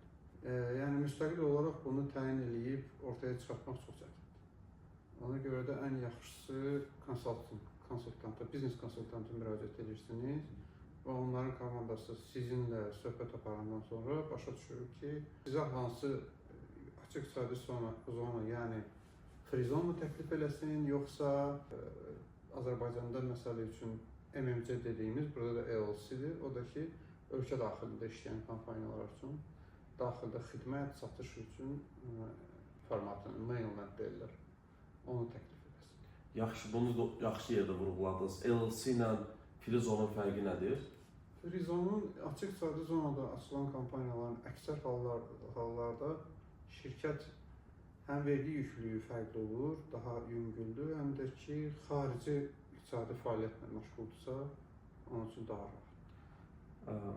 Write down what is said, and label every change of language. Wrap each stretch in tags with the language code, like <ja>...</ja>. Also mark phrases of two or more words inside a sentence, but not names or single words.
<az>Yəni müstəqil olaraq bunu təyin edib ortaya çıxartmaq çox çətindir. Ona görə də ən yaxşısı konsultanta, biznes konsultanta müraciət edirsiniz və onların komandası sizinlə söhbət aparandan sonra başa düşür ki, sizə hansı açıq iqtisadi zona, yəni</az> <en>free zone</en> <az>təklif eləsin, yoxsa Azərbaycanda məsələ üçün MMC dediyimiz, burada da ELC-dir, o da ki, ölkə daxilində işləyən kompaniyalar üçün daxildə xidmət, satış üçün formatını, mainland deyirlər, onu təklif eləsin. Yaxşı, bunu da yaxşı yerdə vurğuladınız. ELC ilə</az> <en>free zone-</en> <az>un fərqi nədir?</az> <en>Free zone-</en> <az>un açıq iqtisadi zonada açılan kompaniyaların əksər hallarda şirkət həm vergi yüklüyü fərqli olur, daha yüngüldür, həm də ki, xarici iqtisadi fəaliyyətlə məşğuldursa, onun üçün daha rahat.</az>